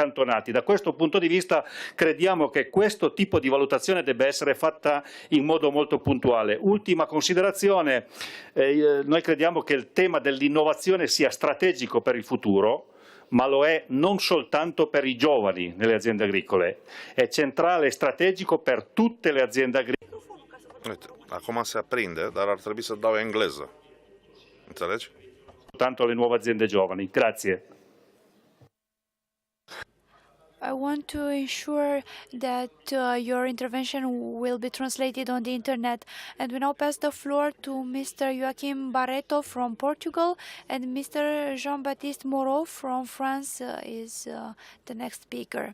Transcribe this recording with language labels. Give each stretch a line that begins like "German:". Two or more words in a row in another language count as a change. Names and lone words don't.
Italian: Da questo punto di vista crediamo che questo tipo di valutazione debba essere fatta in modo molto puntuale. Ultima considerazione, noi crediamo che il tema dell'innovazione sia strategico per il futuro, ma lo è non soltanto per i giovani nelle aziende agricole, è centrale e strategico per tutte le aziende agricole.
Romanian: Acum se aprinde, dar ar trebui să dau engleză. Înțelegi?
Italian: Tanto le nuove aziende giovani. Grazie.
English: I want to ensure that your intervention will be translated on the internet. And we now pass the floor to Mr. Joaquim Barreto from Portugal, and Mr. Jean-Baptiste Moreau from France is the next speaker.